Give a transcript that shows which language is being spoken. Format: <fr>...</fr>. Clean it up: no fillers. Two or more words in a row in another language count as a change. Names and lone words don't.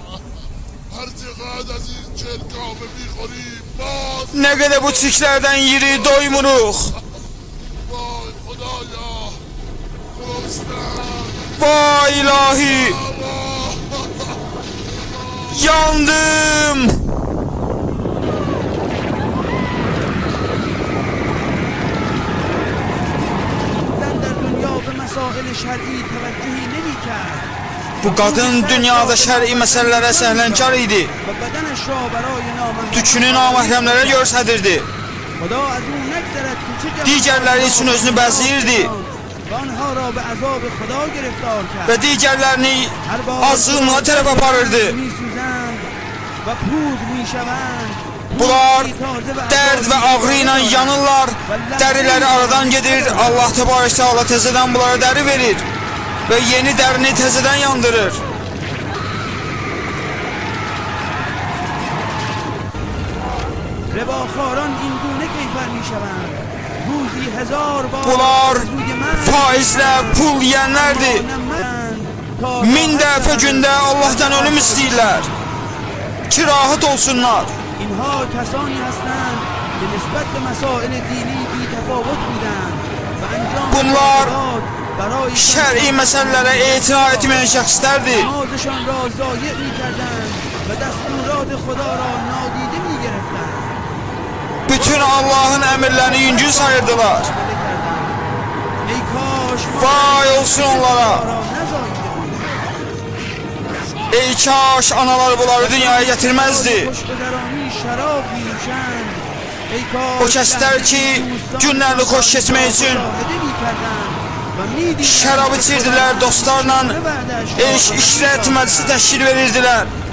<az>Nə qədər bu çirklərdən yeri doymuruq. Vay ilahi. Yandım.</az> <fa>زن در دنیا به مسائل شرعی توجهی نمیکرد.</fa> <az>Bu qadın dünyada şər'i məsələlərə səhlənkar idi.</az> <fa>و بدنش را برای نامحرمان</fa> <az>Tükünü naməhrəmlərə göstərirdi.</az> <fa>خدا از او نگذرد که چه جهان</fa> <az>Digərləri üçün özünü bəzəyirdi</az> <fa>و آنها را به عذاب خدا گرفتار کرد.</fa> <az>və digərlərini azğınlığa tərəf aparırdı.</az> <fa>میسوزند و پود میشوند.</fa> <az>Bunlar dərd və ağrı ilə yanırlar, dəriləri aradan gedir. Allah Təbarək Təala təzədən bunlara dəri verir və yeni dərini təzədən yandırır.</az> <fa>رباخواران این گونه کیفر میشوند. روزی 1000 بار</fa> <az>Bunlar</az> <fa>سوی من</fa> <az>faizlə pul yeyənlərdir. Min dəfə gündə Allahdan ölüm istəyirlər ki, rahat olsunlar.</az> <fa>اینها کسانی هستند که نسبت به مسائل دینی بی تفاوت بودند و انجام</fa> <az>Bunlar</az> <fa>عبادات برای</fa> <az>şər'i məsələlərə etina etməyən şəxslərdir.</az> <fa>نمازشان را ضایع میکردند و دستورات خدا را نادیده میگرفتند.</fa> <az>Bütün Allahın əmrlərini yüngül sayırdılar.</az> <fa>ای کاش ما</fa> <az>Vay olsun onlara.</az> <fa>را نزاییده بودند.</fa> <az>Ey kaş analar bunları dünyaya gətirməzdi.</az> <fa>خوشگذرانی şarab می‌نوشند. ای کاش</fa> <az>O kəslər ki, günlərini xoş keçmək üçün şərab içirdilər, dostlarla eş, işrət məclisi təşkil verirdilər.</az>